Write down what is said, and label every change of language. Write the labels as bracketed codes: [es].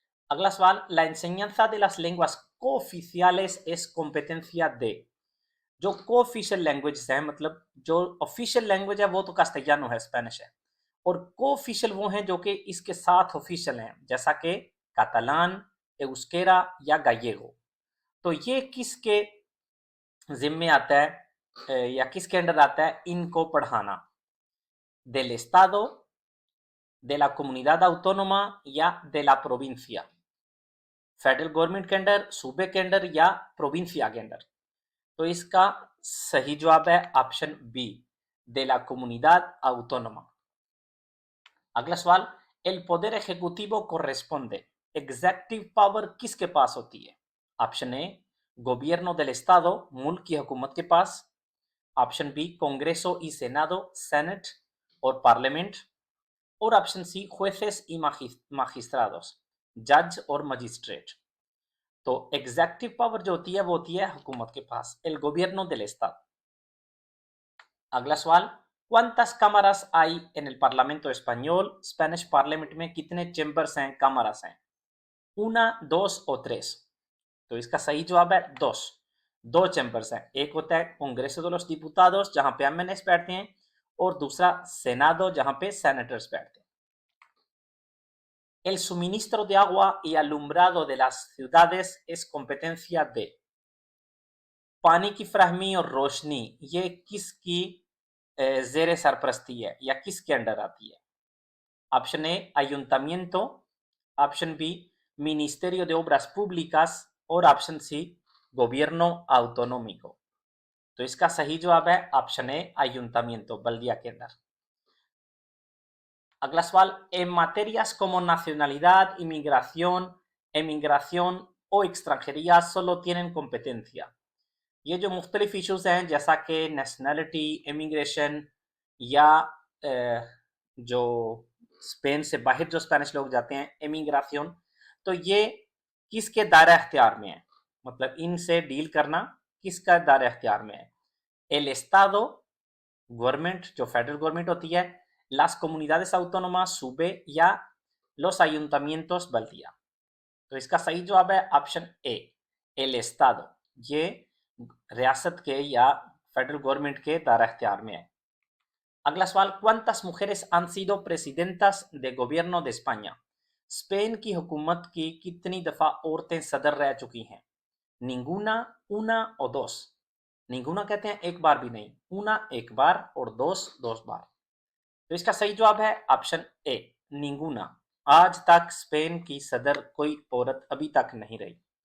[hi] अगला सवाल, [es] la enseñanza de las lenguas cooficiales es competencia de, [hi] जो कोऑफिशियल लैंग्वेज है, मतलब जो ऑफिशियल लैंग्वेज है वो तो कास्टेलियानो है, स्पेनिश है, और कोऑफिशियल वो हैं जो कि इसके साथ ऑफिशियल हैं, जैसा कि कातालान, एउस्केरा या गायेगो। तो ये किसके जिम्मे आता है या किसके अंडर आता है इनको पढ़ाना? [es] del estado, de la comunidad autónoma या de la provincia? [hi] Federal government के अंडर, सूबे के अंडर या प्रोविंसिया के अंडर? तो इसका सही जवाब है option B [es] de la comunidad autónoma। [hi] अगला सवाल, [es] el poder ejecutivo corresponde, [hi] executive power किसके पास होती है? ऑप्शन ए गोबियर्नो [es] del estado, [hi] मुल्क की हुकूमत के पास। Option B कांग्रेसो [es] y senado, [hi] senate और पार्लियामेंट। और option C [es] jueces y magistrados, [hi] जज और मजिस्ट्रेट। तो एग्जेक्टिव पावर जो होती है वो होती है हुकूमत के पास, [es] el gobierno del estado। [hi] अगला सवाल, [es] ¿cuántas cámaras hay en el Parlamento español? [hi] Spanish parliament में कितने चेंबर्स हैं, cámaras हैं? [es] una, dos o tres? [hi] तो इसका सही जवाब है dos। दो चैम्बर्स हैं, एक होता है कांग्रेस [es] de los diputados [hi] जहां पे एमएनएस बैठते हैं, और दूसरा सेनादो जहां पे सेनेटर्स बैठते हैं। [es] El suministro de agua y alumbrado de las ciudades es competencia de। [hi] पानी की फराहमी और रोशनी ये किसकी जेर सरपरस्ती है या किसके अंडर आती है? Option A ayuntamiento, option B [es] ministerio de obras públicas [hi] और ऑप्शन सी [es] gobierno autonómico। [hi] तो इसका सही जवाब है ऑप्शन ए ayuntamiento, बल्दिया के अंदर। अगला सवाल, [es] en materias como nacionalidad, inmigración, emigración o extranjería solo tienen competencia। [hi] ये जो मुख्तलिफ इश्यूज हैं जैसा कि नेशनलिटी, इमिग्रेशन या जो स्पेन से बाहर जो स्पेनिश लोग जाते हैं, इमिग्राशन, तो ये किसके दायरा अख्तियार में है? मतलब इनसे डील करना किसका दायरा अख्तियार में है? [es] एल एस्तादो, [hi] गवर्नमेंट जो फेडरल गवर्नमेंट होती है, [es] लास कोमुनिदादेस autónomas, [hi] सूबे, या [es] los ayuntamientos, [hi] बल्दिया। तो इसका सही जवाब है ऑप्शन ए [es] एल एस्तादो, [hi] ये रियासत के या फेडरल गवर्नमेंट के दायरा अख्तियार में है। अगला सवाल, [es] ¿cuántas mujeres han sido presidentas de gobierno de España? [hi] Spain की हुकूमत की कितनी दफा औरतें सदर रह चुकी हैं? [es] निंगुना, una o dos। [hi] निंगुना कहते हैं एक बार भी नहीं, una एक बार और dos dos बार। तो इसका सही जवाब है ऑप्शन ए निंगुना। आज तक स्पेन की सदर कोई औरत अभी तक नहीं रही।